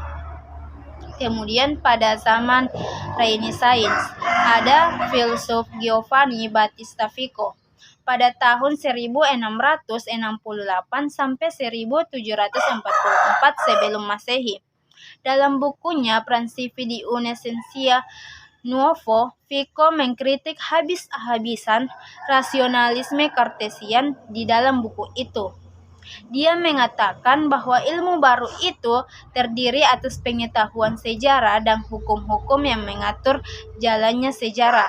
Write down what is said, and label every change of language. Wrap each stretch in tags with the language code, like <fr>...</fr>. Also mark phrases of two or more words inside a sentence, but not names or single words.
<id>Kemudian pada zaman Renaissance ada filsuf Giovanni Battista Vico pada tahun 1668 sampai 1744 sebelum Masehi. Dalam bukunya Principi di una scienza nuovo, Vico mengkritik habis-habisan rasionalisme Kartesian di dalam buku itu. Dia mengatakan bahwa ilmu baru itu terdiri atas pengetahuan sejarah dan hukum-hukum yang mengatur jalannya sejarah.</id>